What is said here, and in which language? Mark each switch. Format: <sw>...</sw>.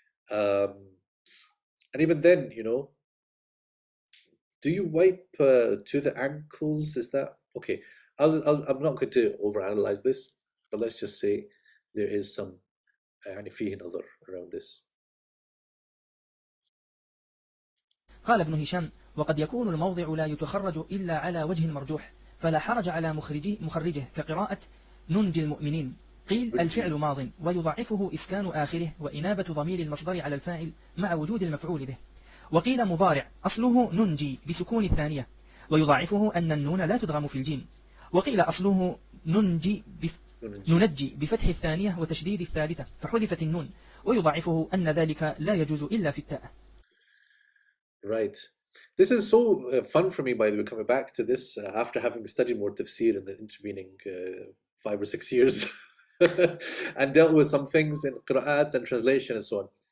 <en>And even then, do you wipe to the ankles? Is that okay? I'm not going to overanalyze this, but let's just say there is some</en> <ar>فيه نظر</ar> <en>around this.</en> <ar>قال ابن هشام: وقد يكون الموضع لا يتخرج إلا على وجه مرجوح، فلا حرج على مخرجه كقراءة ننجي المؤمنين. قيل الفعل ماض ويضعفه إسكان آخره وإنابة ضمير المصدر على الفاعل مع وجود المفعول به. وقيل مضارع أصله ننجي بسكون الثانية ويضعفه أن النون لا تدغم في الجيم. وقيل أصله ننجي بفتح الثانية وتشديد الثالثة فحذفت النون ويضعفه أن ذلك لا يجوز إلا في التاء.</ar> <en>Right. This is so fun for me, by the way, coming back to this after having studied more tafsir in the intervening 5 or 6 years and dealt with some things in qira'at and translation and so on.</en>